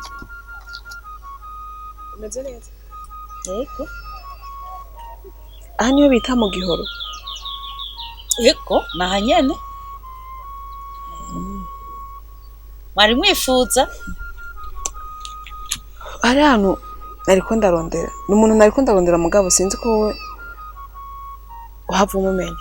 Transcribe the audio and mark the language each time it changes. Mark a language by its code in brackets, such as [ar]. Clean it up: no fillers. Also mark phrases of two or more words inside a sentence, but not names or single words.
[rn] Umeze neza? Yego. Aha niyo bita mu Gihoro. Yego, naha nyene. Mwari mwifuza? Ari hano nariko ndarondera. Ni umuntu nariko ndarondera mugabo sinzi ko wowe uhava umumenya.